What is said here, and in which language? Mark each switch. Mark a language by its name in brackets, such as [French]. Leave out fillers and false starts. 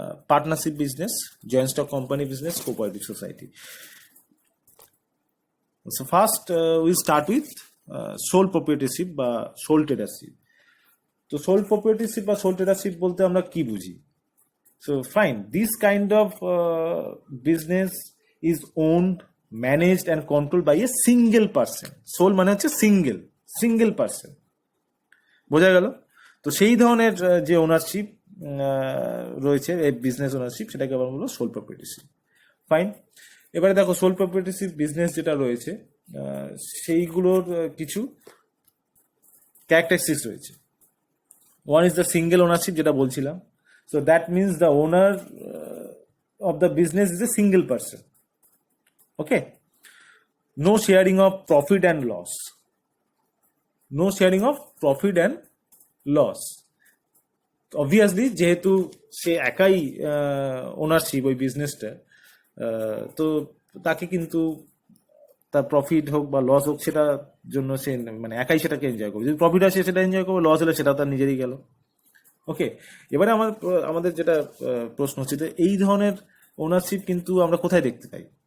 [English] Partnership business, joint stock company business, cooperative society. So first will start with sole proprietorship বা sole tradership. [Bangla] তো soul প্রপ্রিয়েটরশিপ বা soul ট্রেডারশিপ বলতে আমরা কি বুঝি? [English] So fine, this kind of business is owned, managed and controlled by a single person. [Bangla] Sole মানে হচ্ছে [English] single person, [Bangla] বোঝা গেল? তো সেই ধরনের যে ওনারশিপ রয়েছে, এই বিজনেস ওনারশিপ, সেটাকে আমরা বলবো সোল প্রপ্রিয়েটরশিপ। ফাইন। এবারে দেখো সোল প্রপ্রিয়েটরশিপ বিজনেস যেটা রয়েছে, সেইগুলোর কিছু ক্যারেক্টারিস্টিক্স রয়েছে। [English] one is the single ownership, [Bangla] যেটা বলছিলাম। [English] So that means the owner of the business is a single person. Okay. No sharing of profit and loss. No sharing of profit and loss. [Bangla] Obviously, যেহেতু সে একাই ownership ওই বিজনেসটা, তো তাকে কিন্তু তার প্রফিট হোক বা লস হোক, সেটার জন্য সে মানে একাই সেটাকে এনজয় করবে। যদি প্রফিট আসে সেটা এনজয় করবে, লস হলে সেটা তার নিজেরই গেল। ওকে, এবারে আমাদের যেটা প্রশ্ন হচ্ছে যে এই ধরনের ওনারশিপ কিন্তু আমরা কোথায় দেখতে পাই?